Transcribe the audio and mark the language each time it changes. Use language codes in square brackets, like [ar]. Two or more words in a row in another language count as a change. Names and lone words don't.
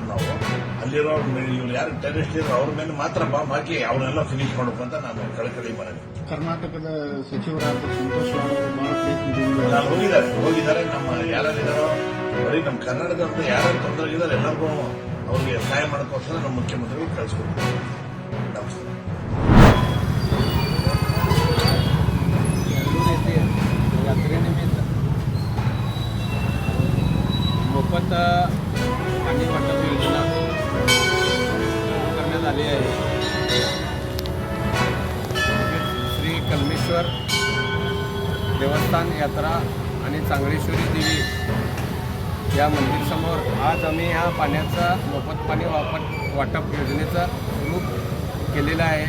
[kn] ನಾವು ಅಲ್ಲಿರೋ ಇವ್ರು ಯಾರು ಟೆರರಿಸ್ಟ್ ಇರೋ ಅವ್ರ ಮೇಲೆ ಮಾತ್ರ ಬಾಂಬ್ ಹಾಕಿ ಅವನ್ನೆಲ್ಲ ಫಿನಿಶ್ ಮಾಡಬೇಕು ಅಂತ ನಾನು ಕಳಕಳಿ ಮಾಡಿದೆ. ಕರ್ನಾಟಕದ ಸಚಿವರಾದ ಸಂತೋಷ್ ಅವರು ಬಹಳ ಪ್ರಯತ್ನದಿಂದ ಹೋಗಿದ್ದಾರೆ. ನಮ್ಮ ಯಾರಿದ್ದಾರೋ ಬರೀ ನಮ್ಮ ಕರ್ನಾಟಕದ ಯಾರು ತೊಂದರೆ ಇದ್ದಾರೆ ಎಲ್ಲರಿಗೂ ಅವ್ರಿಗೆ ಸಹಾಯ ಮಾಡೋಕ್ಕೋಸ್ಕರ ನಮ್ಮ ಮುಖ್ಯಮಂತ್ರಿಗಳು ಕಳಿಸ್ಕೊಡ್ತಾರೆ. ನಮಸ್ಕಾರ. [mr] यात्रेनिमित्त मोफत पाणी वाटप योजना करण्यात आली आहे. श्री कलमेश्वर देवस्थान यात्रा आणि चांगळेश्वरी देवी या मंदिरसमोर आज आम्ही ह्या पाण्याचा मोफत पाणी वाटप योजनेचा सुरू केलेला आहे.